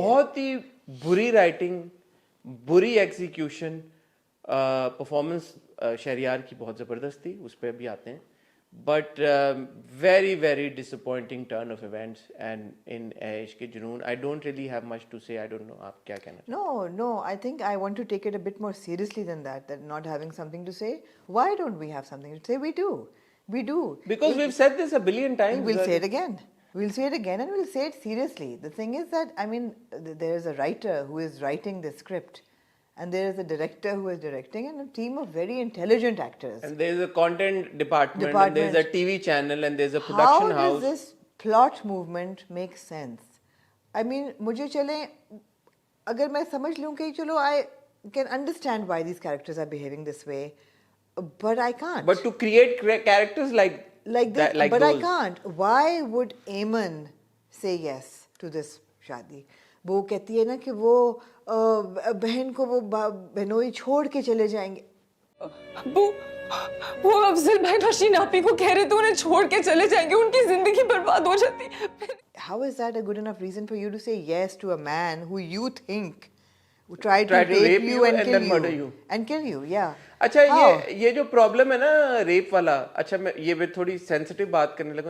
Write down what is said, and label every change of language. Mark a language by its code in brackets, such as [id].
[ur] بہت ہی بری رائٹنگ, بری ایگزیکیوشن, پرفارمنس شہریار کی بہت زبردست تھی, اس پہ بھی آتے ہیں, [en] but very very disappointing turn of events and [ur] ان عیش کے جنون. [en] I don't really have much to say. I don't know [ur] آپ کیا کہنا چاہتے ہیں. [en] No, I think I want to take it a bit more seriously than that not having something to say. Why don't we have something to say? We do. Because we've said this a billion times. We'll say it again. And we'll say it seriously. The thing is that, I mean, there is a writer who is writing the script, and there is a director who is directing, and a team of very intelligent actors. And there's a content department. And there's a TV channel, and there's a production house. How does this plot movement make sense? I mean, [ur] مجھے چلیں اگر میں سمجھ لوں کہ چلو [en] I can understand why these characters are behaving this way, but I can't. But to create characters like this, like but those. I can't. Why would Eamon say yes to this [ur] شادی؟ وہ کہتی ہے نا کہ وہ بہن کو وہ بہنوئی چھوڑ کے چلے جائیں گے. ابو وہ افضل بھائی رشین آپی کو کہہ رہے تھے انہیں چھوڑ کے چلے جائیں گے, ان کی زندگی برباد ہو جاتی. [en] How is that a good enough reason for you to say yes to a man who you think tried to rape you and kill murder you? And kill you, yeah. [ur] اچھا یہ جو پرابلم ہے نا rape والا, اچھا میں یہ بھی تھوڑی سینسٹیو بات کرنے لگا.